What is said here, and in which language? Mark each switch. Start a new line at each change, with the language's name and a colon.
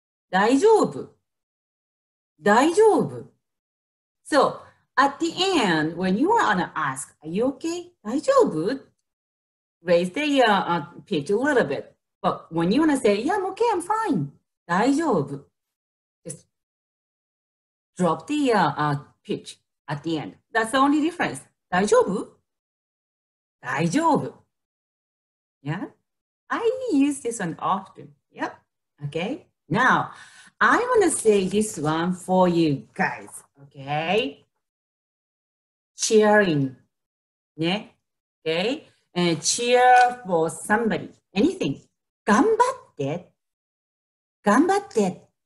Japanese: 大丈夫大丈夫
English: So at the end, when you want to ask, are you okay? 大丈夫 Raise the pitch a little bit. But when you want to say, yeah, I'm okay, I'm fine. 大丈夫 Just drop the pitch at the end. That's the only difference.
Japanese: 大丈夫大丈夫
English: Yeah? I use this one often. Yep. Okay. Now, I want to say this one for you guys. Okay. Cheering. Yeah. Okay. And cheer for somebody. Anything.
Japanese: 頑張って。頑張って。